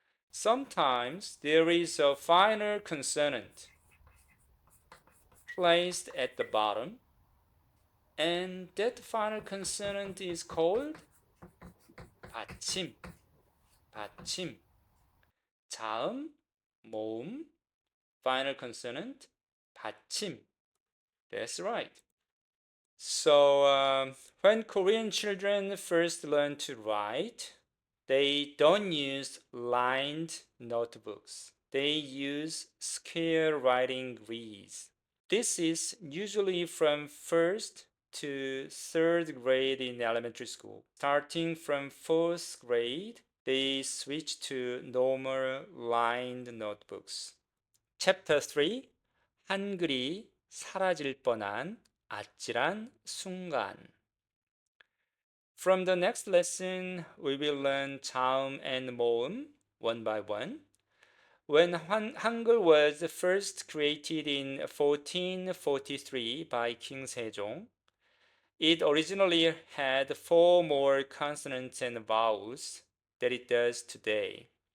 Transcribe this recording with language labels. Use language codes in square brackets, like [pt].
[en] Sometimes there is a final consonant placed at the bottom, and that final consonant is called 받침. [ko] 받침. 자음, 모음, final consonant, 받침. [en] That's right. So when Korean children first learn to write, they don't use lined notebooks. They use square writing grids. This is usually from first to third grade in elementary school. Starting from fourth grade, they switch to normal lined notebooks. Chapter 3. [ko] 한글이 사라질 뻔한 아찔한 순간. [en] From the next lesson, we will learn 자음 and 모음 one by one. When Hangul was first created in 1443 by King Sejong, it originally had 4 more consonants and vowels than it does today.